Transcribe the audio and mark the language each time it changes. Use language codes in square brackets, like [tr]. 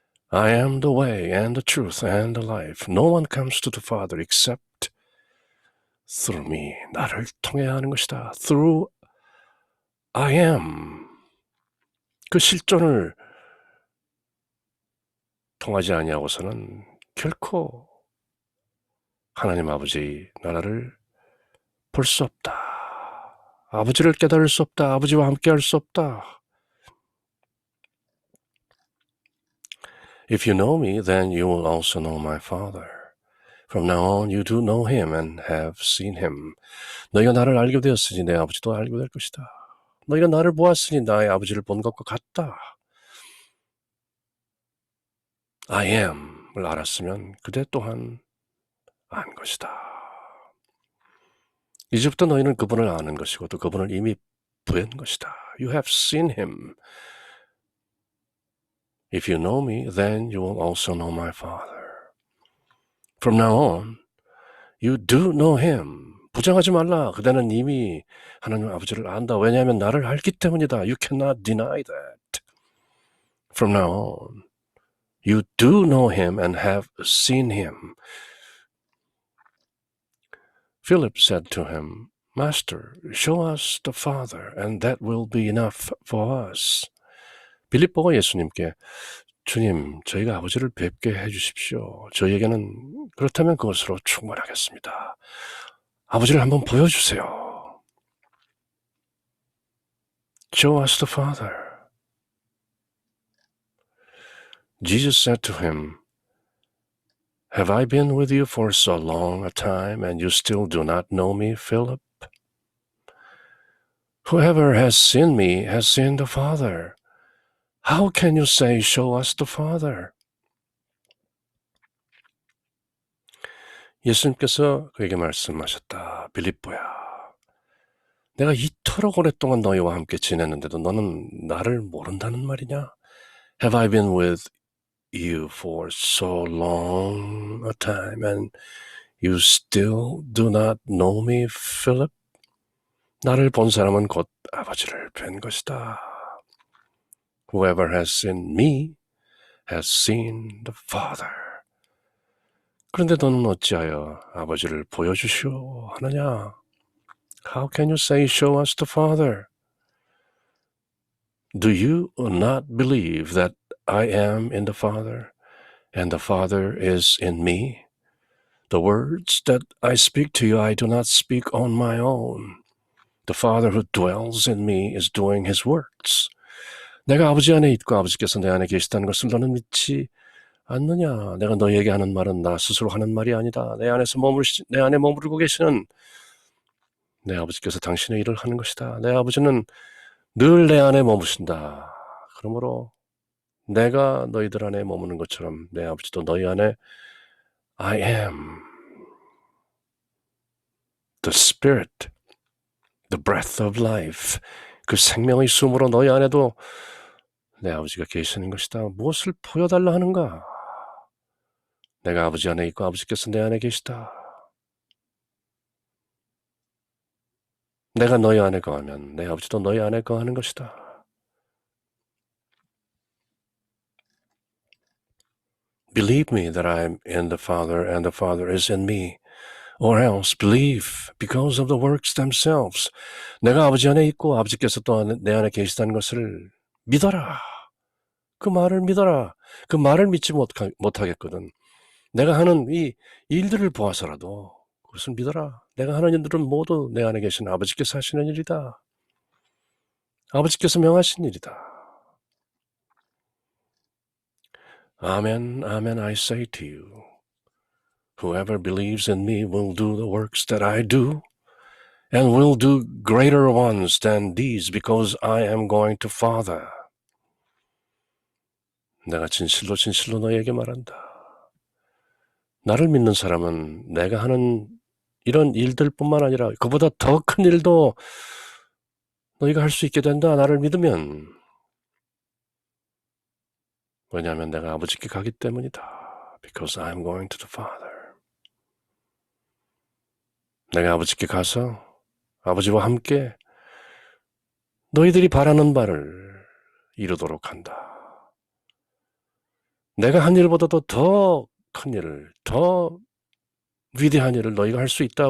[en] I am the way and the truth and the life. No one comes to the Father except through me. [ko] 나를 통해야 하는 것이다. [en] Through I am. [ko] 그 실존을 통하지 아니하고서는 결코 하나님 아버지 나라를 볼 수 없다. 아버지를 깨달을 수 없다. 아버지와 함께 할 수 없다. [en] If you know me, then you will also know my Father. From now on, you do know him and have seen him. [ko] 너희가 나를 알게 되었으니 내 아버지도 알게 될 것이다. 너희가 나를 보았으니 나의 아버지를 본 것과 같다. [en] I am [ko] 을 알았으면 그대 또한 안 것이다. 이제부터 너희는 그분을 아는 것이고 또 그분을 이미 부인 것이다. [en] You have seen him. If you know me, then you will also know my Father. From now on, you do know him. [ko] 부정하지 말라. 그대는 이미 하나님 아버지를 안다. 왜냐하면 나를 알기 때문이다. [en] You cannot deny that. From now on, you do know him and have seen him. Philip said to him, Master, show us the Father, and that will be enough for us. [ko] 빌립보가 예수님께 주님, 저희가 아버지를 뵙게 해주십시오. 저희에게는 그렇다면 그것으로 충분하겠습니다. 아버지를 한번 보여주세요. [en] Show us the Father. Jesus said to him, Have I been with you for so long a time, and you still do not know me, Philip? Whoever has seen me has seen the Father. How can you say, Show us the Father? [ko] 예수님께서 그에게 말씀하셨다. 빌립보야, 내가 이토록 오랫동안 너희와 함께 지냈는데도 너는 나를 모른다는 말이냐? [en] Have I been with you for so long a time and you still do not know me, Philip? [ko] 나를 본 사람은 곧 아버지를 뵌 것이다. [en] Whoever has seen me has seen the Father. [ko] 그런데 너는 어찌하여 아버지를 보여주시오 하느냐? [en] How can you say, show us the Father? Do you not believe that I am in the Father, and the Father is in me? The words that I speak to you, I do not speak on my own. The Father who dwells in me is doing his works. [ko] 내가 아버지 안에 있고 아버지께서 내 안에 계시다는 것을 너는 믿지 않느냐? 내가 너희에게 하는 말은 나 스스로 하는 말이 아니다. 내 안에 머무르고 계시는 내 아버지께서 당신의 일을 하는 것이다. 내 아버지는 늘 내 안에 머무신다. 그러므로 내가 너희들 안에 머무는 것처럼 내 아버지도 너희 안에 [en] I am the Spirit, the breath of life. [ko] 그 생명의 숨으로 너희 안에도 내 아버지가 계시는 것이다. 무엇을 보여달라 하는가? 내가 아버지 안에 있고 아버지께서 내 안에 계시다. 내가 너희 안에 거하면 내 아버지도 너희 안에 거하는 것이다. [en] Believe me that I am in the Father and the Father is in me. Or else believe because of the works themselves. [ko] 내가 아버지 안에 있고 아버지께서 또 내 안에 계시다는 것을 믿어라. 그 말을 믿어라. 그 말을 믿지 못하겠거든. 내가 하는 이 일들을 보아서라도 그것을 믿어라. 내가 하는 일들은 모두 내 안에 계신 아버지께서 하시는 일이다. 아버지께서 명하신 일이다. [en] Amen, amen, I say to you. Whoever believes in me will do the works that I do, and will do greater ones than these, because I am going to Father. [ko] 내가 진실로 진실로 너희에게 말한다. 나를 믿는 사람은 내가 하는 이런 일들뿐만 아니라 그보다 더 큰 일도 너희가 할 수 있게 된다. 나를 믿으면 왜냐하면 내가 아버지께 가기 때문이다. [en] Because I'm going to the Father. [ko] 내가 아버지께 가서 아버지와 함께 너희들이 바라는 바를 이루도록 한다. 내가 한 일보다도 더 큰 일을, 더 위대한 일을 너희가 할 수 있다.